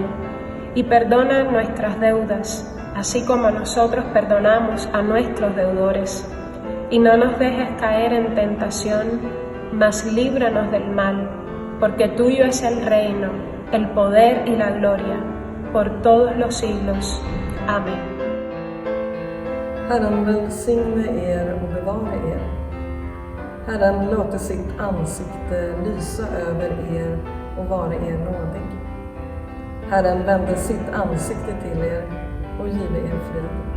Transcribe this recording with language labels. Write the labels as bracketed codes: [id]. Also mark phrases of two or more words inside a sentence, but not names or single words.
[es] Y perdona nuestras deudas, así como nosotros perdonamos a nuestros deudores. Y no nos dejes caer en tentación, mas líbranos del mal, porque tuyo es el reino, el poder y la gloria, por todos los siglos. Amén. [sv] Herren välsigne er och bevara er. Herren låter sitt ansikte lysa över er och vara er nådig. Herren vände sitt ansikte till er och give er frid.